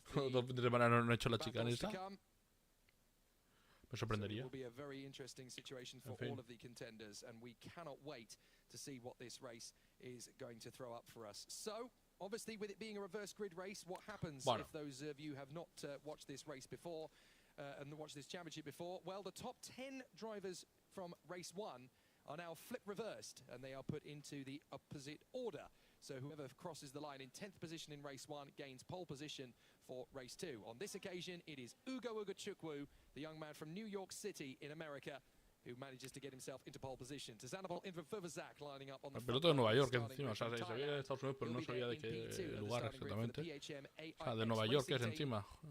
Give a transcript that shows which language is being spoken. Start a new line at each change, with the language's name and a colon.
Spanish: Dos fines de semana no he hecho la chicana esa. Me sorprendería.
English: It will be a very interesting situation for all of the contenders, and we cannot wait to see what this race is going to throw up for us. So, obviously, with it being a reverse grid race, what happens if those of you have not watched this race before and watched this championship before? Well, the top 10 drivers from race 1 are now flip reversed, and they are put into the opposite order. So whoever crosses the line in 10th position in race 1 gains pole position for race 2. On this occasion, it is Ugo Ugachukwu, the young man from New York City in America, who manages to get himself into pole position. To Sandoval Zak lining up on the
Spanish: piloto de Nueva York encima, o sea, sabía de Estados Unidos, pero no sabía de qué lugar exactamente. O sea, de Nueva York es encima.